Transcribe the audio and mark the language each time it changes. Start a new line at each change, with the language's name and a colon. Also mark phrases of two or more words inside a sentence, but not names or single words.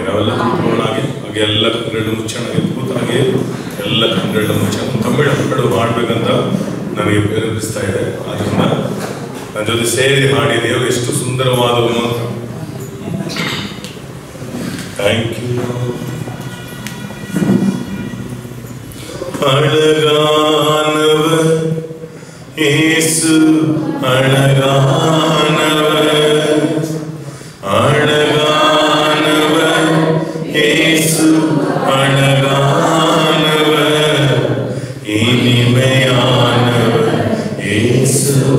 Kannada: ನಾವೆಲ್ಲ ಸಂಪೂರ್ಣವಾಗಿ ಹಾಗೆ ಎಲ್ಲ ಕನ್ನಡ ಮುಚ್ಚಣ, ಅದ್ಭುತವಾಗಿ ಎಲ್ಲ ಕನ್ನಡ ಮುಚ್ಚಣ. ತಮಿಳು ಹಾಡು ಹಾಡ್ಬೇಕಂತ ನನಗೆ ಪ್ರೇರೇಪಿಸ್ತಾ ಇದೆ. ಅದನ್ನ ನನ್ನ ಜೊತೆ ಸೇರಿ ಹಾಡಿ ದೇವರು ಎಷ್ಟು ಸುಂದರವಾದವನು ಅಂತ.
English: Thank you.
Tamil: அழகானவர் இயேசு, அழகானவர், அழகானவர் இயேசு, அழகானவர், இனிமையானவர் இயேசு,